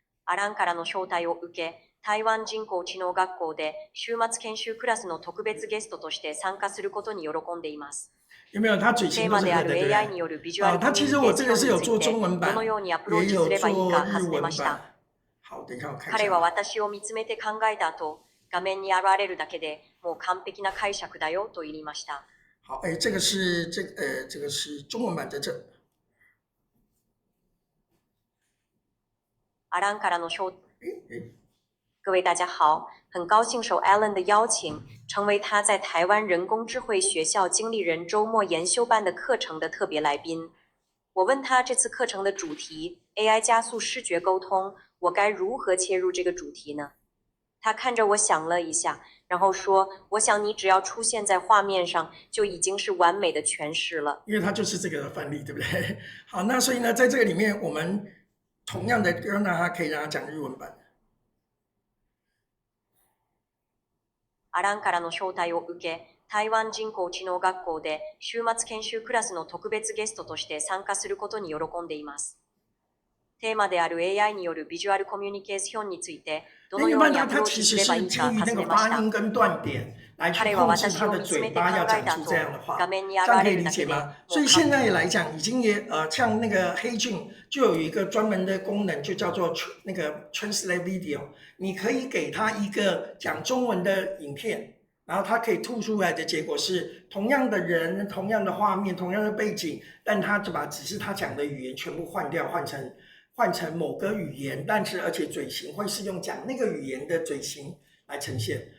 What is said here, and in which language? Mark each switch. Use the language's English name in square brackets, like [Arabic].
[Japanese] アランからの招待を受け、台湾人工知能学校で週末研修クラスの特別ゲストとして参加することに喜んでいます。 [Chinese] 有没有？他嘴型都是合的，对不对？他其实我这个是有做中文版，也有做日文版。好，等一下我看一下。 [Japanese] 彼は私を見つめて考えた後、画面に現れるだけでもう完璧な解釈だよと言いました。 [Chinese] 好，这个是中文版在这。 [Japanese] アランからの招待。 [Chinese] 各位大家好，很高兴受 Alan 的邀请，成为他在台湾人工智慧学校经理人周末研修班的课程的特别来宾。我问他这次课程的主题 AI 加速视觉沟通，我该如何切入这个主题呢？他看着我想了一下，然后说，我想你只要出现在画面上，就已经是完美的诠释了。因为他就是这个范例，对不对？好，那所以呢，在这个里面，我们同样的让他可以让他讲日文版。 [Japanese] アランからの招待を受け、台湾人工知能学校で週末研修クラスの特別ゲストとして参加することに喜んでいます。テーマである AI によるビジュアルコミュニケーションについて、どのようにアプローチすればいいか尋ねました。彼は私を見つめて考えた後、画面に現れるだけで。 [Chinese] 所以现在来讲，已经也像那个黑俊就有一个专门的功能，就叫做那个 Translate Video。你可以给他一个讲中文的影片，然后他可以吐出来的结果是同样的人、同样的画面、同样的背景，但他就把只是他讲的语言全部换掉，换成某个语言，但是而且嘴型会是用讲那个语言的嘴型来呈现。